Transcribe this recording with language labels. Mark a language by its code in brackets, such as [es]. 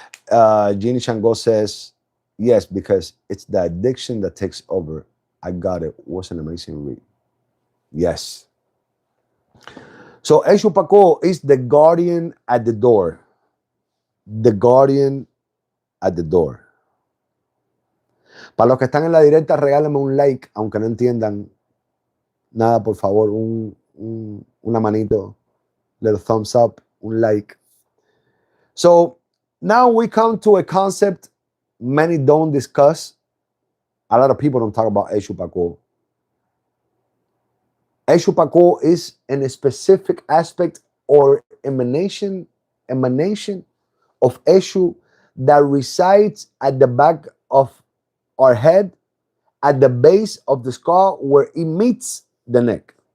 [en] Jeannie Chango says, yes, because it's the addiction that takes over. I got it. Was an amazing read. Yes. So Eshu Paco is the guardian at the door. The guardian at the door. [es] Para los que están en la directa, regálame un like, aunque no entiendan nada, por favor, una manito, [en] little thumbs up, [es] un like. [en] So now we come to a concept many don't discuss. A lot of people don't talk about Eshu Paco. Eshu Paco is in a specific aspect or emanation of Eshu that resides at the back of our head, at the base of the skull where it meets the neck.